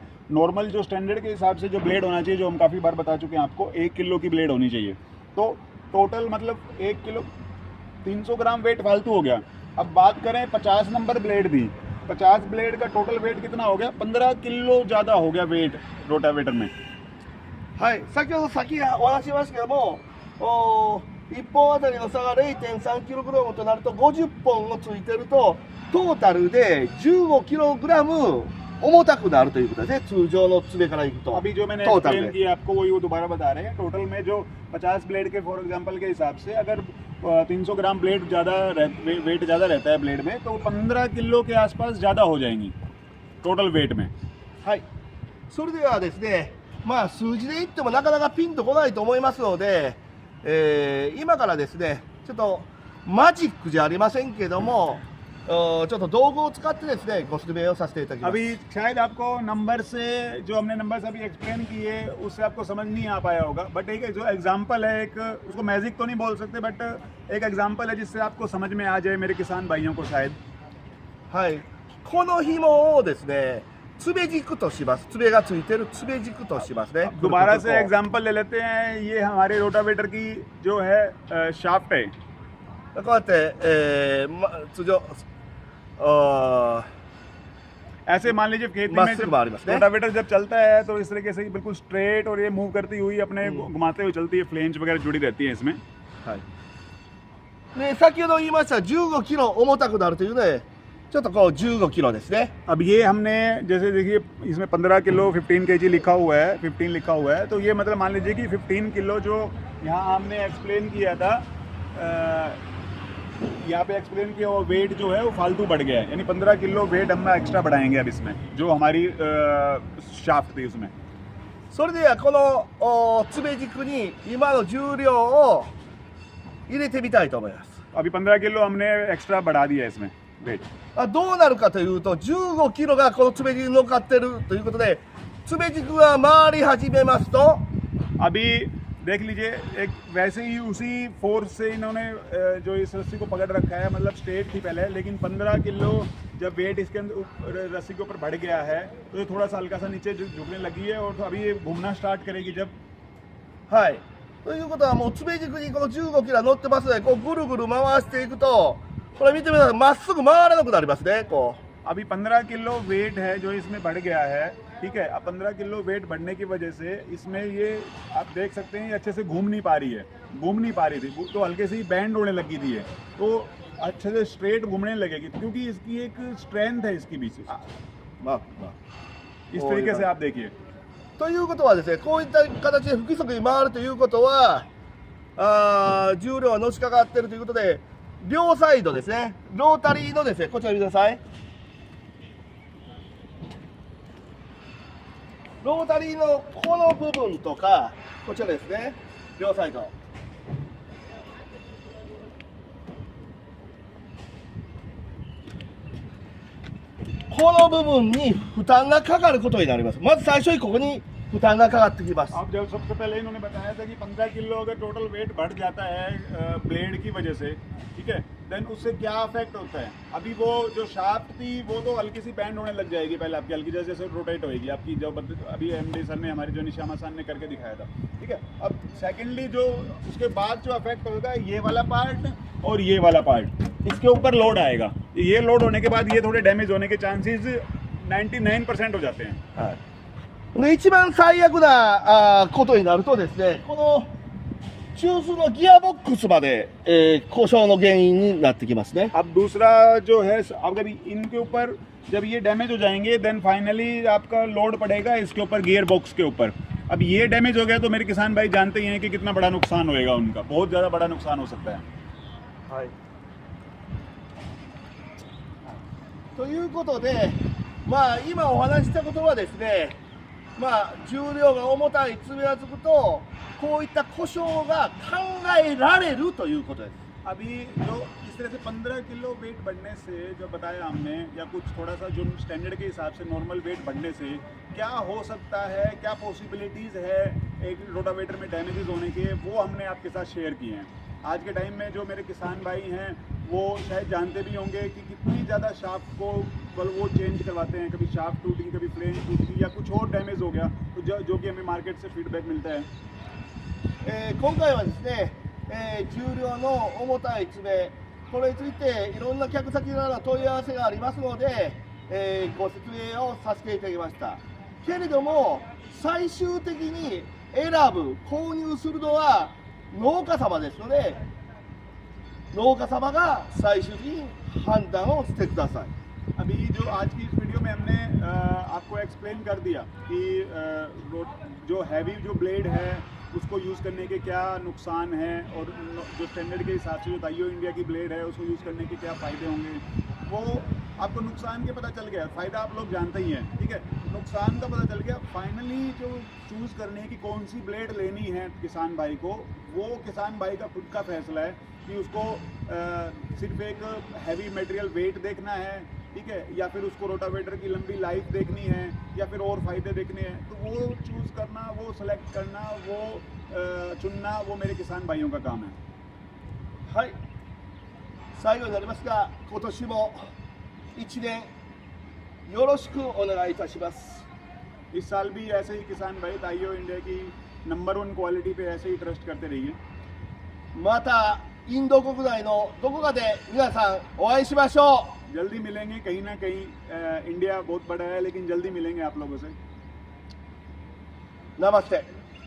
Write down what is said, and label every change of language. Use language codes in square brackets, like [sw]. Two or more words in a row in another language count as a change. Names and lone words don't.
[hi] नॉर्मल जो स्टैंडर्ड के हिसाब से जो ब्लेड होना चाहिए, जो हम काफ़ी बार बता चुके हैं आपको, 1 किलो की ब्लेड होनी चाहिए। तो टोटल मतलब 1 किलो 300 ग्राम वेट फालतू हो गया। अब बात करें 50 [en] number blade [hi] थी, 50 ब्लेड का टोटल वेट कितना हो गया, 15 किलो ज़्यादा हो गया वेट रोटावेटर में। [ja] はい、先ほどお話ししましたけども、1本あたりの差が 0.3kg となると50本をついてるとトータルで 15kg 重たくなるということですね、通常の爪からいくと。 [hi] अभी जो मैंने टोटल एक्सप्लेन में किया आपको वही वो दोबारा बता रहे हैं। टोटल में जो 50 ब्लेड के [en] for example [hi] के हिसाब से अगर 300 ग्राम ब्लेड वेट ज़्यादा रहता है ब्लेड में, तो 15 किलो के आसपास ज़्यादा हो जाएंगी टोटल वेट में। [ja] はい、それではですね、まあ数字で言ってもなかなかピンとこないと思いますので、今からですね、ちょっとマジックじゃありませんけども、ちょっと道具を使ってですね、ご説明をさせていただきます。 [hi] अभी शायद आपको नंबर से, जो हमने नंबर से अभी एक्सप्लेन किए उससे आपको समझ नहीं आ पाया होगा, बट एक जो एग्जांपल है, एक उसको मैजिक तो नहीं बोल सकते, बट एक एग्जांपल है जिससे आपको समझ में आ जाए मेरे किसान भाइयों को शायद। [ja] はい、この紐をですね、爪軸とします。爪がついてる爪軸としますね。 [hi] दोबारा से एग्जांपल ले लेते हैं। ये हमारे रोटावेटर की जो है शाफ्ट है। [ja] こうやって、通常 [hi] ऐसे मान लीजिए खेत में मस्त जब मारी मस्त है। रोटावेटर जब चलता है तो इस तरीके से ही बिल्कुल स्ट्रेट और ये मूव करती हुई अपने घुमाते हुए चलती है, फ्लेंज वगैरह जुड़ी रहती है इसमें। [ja] はい。で、先ほど言いました15キロ重たくなるというので、ちょっとこう15キロですね。 [hi] अब ये हमने जैसे देखिए इसमें 15 किलो 15 kg लिखा हुआ है, 15 लिखा हुआ है, तो ये मतलब मान लीजिए कि 15 किलो जो यहाँ हमने एक्सप्लेन किया था, यहाँ पे एक्सप्लेन किया वो वेट जो है वो फालतू बढ़ गया है, यानी 15 किलो वेट हम एक्स्ट्रा बढ़ाएंगे अब इसमें, जो हमारी शाफ्ट थी उसमें। [ja] それではこの爪軸に今の重量を入れてみたいと思います。 [hi] अभी 15 किलो हमने एक्स्ट्रा बढ़ा दिया है इसमें वेट। [ja] どうなるかというと、15キロがこの爪軸に乗っかってるということで、爪軸が回り始めますと、 [hi] अभी देख लीजिए एक वैसे ही उसी फोर्स से इन्होंने जो इस रस्सी को पकड़ रखा है, मतलब स्ट्रेट थी पहले, लेकिन 15 किलो जब वेट इसके अंदर रस्सी के ऊपर बढ़ गया है तो ये थोड़ा सा हल्का सा नीचे झुकने लगी है, और तो अभी ये घूमना स्टार्ट करेगी जब। [ja] はい。ということはもう爪軸にこの15キロ乗ってますので、こうぐるぐる回していくと、これ見てみてください、まっすぐ回らなくなりますね。こう [hi] अभी 15 किलो वेट है जो इसमें बढ़ गया है, ठीक है। अब 15 किलो वेट बढ़ने की वजह से इसमें ये आप देख सकते हैं ये अच्छे से घूम नहीं पा रही है, घूम नहीं पा रही थी तो हल्के से ही बैंड होने लगी थी है, तो अच्छे से स्ट्रेट घूमने लगेगी क्योंकि इसकी एक स्ट्रेंथ है इसकी बीच। [ja] まあ [hi] इस तरीके से आप देखिए। [ja] ということはですね、こういった形で不規則に回るということは、重量がのしかかっているということで、両サイドですね、ロータリーのですね、こちら見てください。ロータリーのこの部分とか、こちらですね、両サイド。この部分に負担がかかることになります。まず最初にここに負担がかかってきます。 [hi] अब जब सबसे पहले इन्होंने बताया था कि 15 किलो अगर टोटल वेट बढ़ जाता है ब्लेड की वजह से, ठीक है, देन उससे क्या अफेक्ट होता है। अभी वो जो शाफ्ट थी वो तो हल्की सी बैंड होने लग जाएगी, पहले आपकी हल्की जैसे रोटेट होएगी आपकी, जो अभी [en] MD sir [hi] ने हमारे जो निशामा सान ने करके दिखाया था, ठीक है। अब सेकेंडली जो उसके बाद जो अफेक्ट होगा ये वाला पार्ट और ये वाला पार्ट, इसके ऊपर लोड आएगा। ये लोड होने के बाद ये थोड़े डैमेज होने के चांसेस 99% हो जाते हैं। [ja] はい、で一番最悪なことになるとですね、この中枢のギアボックスまで、故障の原因になってきますね。 [hi] अब दूसरा जो है, अगर इनके ऊपर जब ये डैमेज हो जाएंगे [en] then finally [hi] आपका लोड पड़ेगा इसके ऊपर, [en] gear box [hi] के ऊपर। अब ये डैमेज हो गया तो मेरे किसान भाई जानते ही हैं कि कितना बड़ा नुकसान होएगा उनका, बहुत ज़्यादा बड़ा नुकसान हो सकता है। [ja] はい、ということで、まあ今お話ししたことはですね、まあ重量が重たい爪がつくとこういった故障が考えられるということです。 [hi] अभी जो इस तरह से 15 किलो वेट बढ़ने से जो बताया हमने, या कुछ थोड़ा सा जो स्टैंडर्ड के हिसाब से [en] normal weight [hi] बढ़ने से क्या हो सकता है, क्या पॉसिबिलिटीज़ है एक रोटावेटर में डैमेजेस होने के, वो हमने आपके साथ शेयर किए हैं। आज के टाइम में जो मेरे किसान भाई हैं वो शायद जानते भी होंगे कि कितनी ज़्यादा शाफ्ट को वो चेंज करवाते हैं, कभी शाफ्ट टूटी, कभी फ्लेम टूटी या कुछ और डैमेज हो गया, तो जो कि हमें मार्केट से फीडबैक मिलता है। [ja] 今回はですね、重量の重たい爪、これについていろんな客先からの問い合わせがありますので、ご説明をさせていただきました。けれども最終的に選ぶ、購入するのは農家様ですので、農家様が最終的に判断をしてください。 [hi] अभी जो आज की इस वीडियो में हमने आपको एक्सप्लेन कर दिया कि जो हैवी जो ब्लेड है उसको यूज़ करने के क्या नुकसान हैं, और जो स्टैंडर्ड के हिसाब से जो ताइयो इंडिया की ब्लेड है उसको यूज़ करने के क्या फ़ायदे होंगे, वो आपको नुकसान के पता चल गया। फ़ायदा आप लोग जानते ही हैं, ठीक है, नुकसान का पता चल गया। फाइनली जो चूज़ करने की कौन सी ब्लेड लेनी है किसान भाई को, वो किसान भाई का खुद का फैसला है कि उसको सिर्फ एक [en] heavy material weight [hi] देखना है, ठीक है, या फिर उसको रोटावेटर की लंबी लाइफ देखनी है, या फिर और फ़ायदे देखने हैं। तो वो चूज़ करना, वो सेलेक्ट करना, वो चुनना, वो मेरे किसान भाइयों का काम है। [ja] はい、最後になりますが、今年も1年よろしくお願いいたします。 [hi] इस साल भी ऐसे ही किसान भाई ताइयो इंडिया की [en] number 1 quality [hi] पे ऐसे ही ट्रस्ट करते रहिए। [ja] またインド国内のどこかで皆さんお会いしましょう。 [hi] जल्दी मिलेंगे कहीं ना कहीं। इंडिया बहुत बड़ा है लेकिन जल्दी मिलेंगे आप लोगों से। नमस्ते।